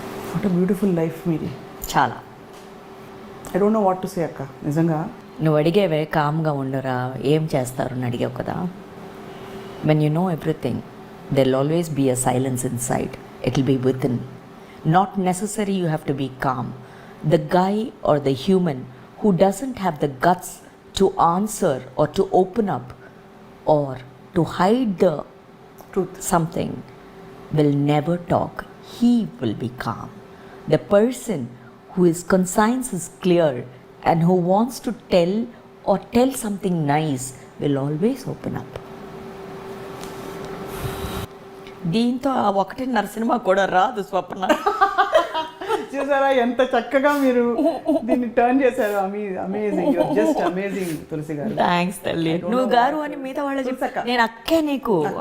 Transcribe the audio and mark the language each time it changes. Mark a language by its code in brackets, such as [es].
[en] What a beautiful life మీది. [te] చాలా. [en] I don't know what to say అక్క. నిజంగా [te] నువ్వు అడిగేవే కామ్గా ఉండరా ఏం చేస్తారు అని అడిగావు కదా. [en] When you know everything there will always be a silence inside. It will be within. Not necessary you have to be calm. The guy or the human who doesn't have the guts to answer or to open up or to hide the truth something will never talk. He will be calm. The person who his conscience is clear and who wants to tell or tell something nice will always open up. [te] దీంతో ఆ ఒకటిన్నర cinema కూడా రాదు స్వప్న. చూసారా ఎంత చక్కగా మీరు దీన్ని టర్న్ చేశారు. [en] Amazing, just amazing Tulasi గారు. [te] థ్యాంక్స్ తల్లి. నువ్వు గారు అని మిగతా వాళ్ళు చెప్పాక నేను అక్కే నీకు